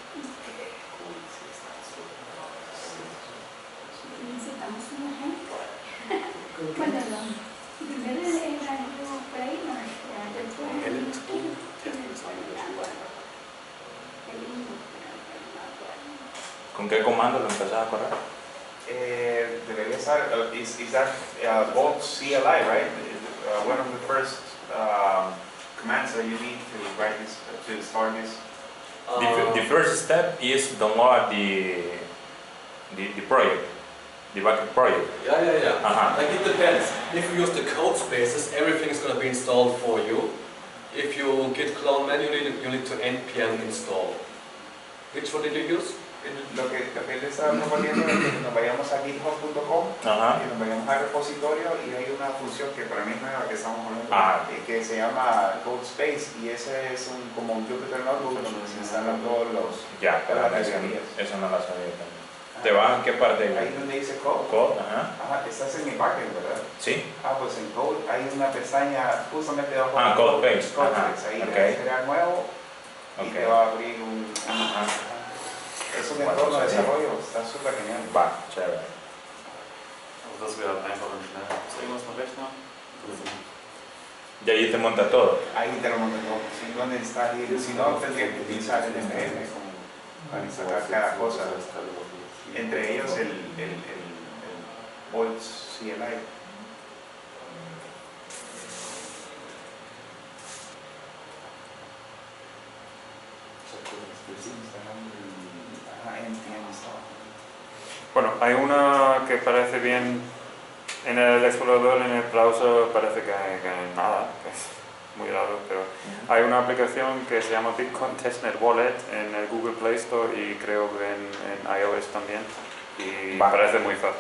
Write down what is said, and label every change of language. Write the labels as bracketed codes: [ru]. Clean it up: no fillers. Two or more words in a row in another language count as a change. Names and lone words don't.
[es] Necesitamos un ejemplo. Bueno, primero era el Play, no, después el ¿con qué comando lo empezás a correr? Debería estar, [en] is that Vault CLI, right? One of the first commands that you need to write this, to start this. The first step is download the project, the bucket project. Yeah. Like it depends. If you use the code spaces, everything is going to be installed for you. If you git clone manually, you need to npm install. Which one did you use? [es] Lo que él está proponiendo es que nos vayamos a github.com y nos vayamos al repositorio y hay una función que para mí es nueva que estamos hablando que se llama Code Space y ese es como un Jupyter Notebook donde se instalan todos los pero eso no la sabía también. ¿Te vas en qué parte? Ahí donde dice Code. Estás en el backend, ¿verdad? Sí. Pues en Code hay una pestaña justamente debajo de Code Space. Ahí le vas a crear nuevo y te va a abrir un es un entorno de desarrollo, está súper genial. Va, chévere. [de] Das wäre einfach und schnell. Ist irgendwas noch Rechner? [es] Y ahí te monta todo. Ahí te lo monta todo. Si no necesitas ir, si no tendrías que utilizar el NPM para instalar cada cosa. Entre ellos el Vault CLI. Bueno, hay una que parece bien en el explorador, en el browser parece que nada, que es muy raro, pero hay una aplicación que se llama [en] Bitcoin Testnet Wallet [es] en el Google Play Store y creo que en iOS también y parece muy fácil.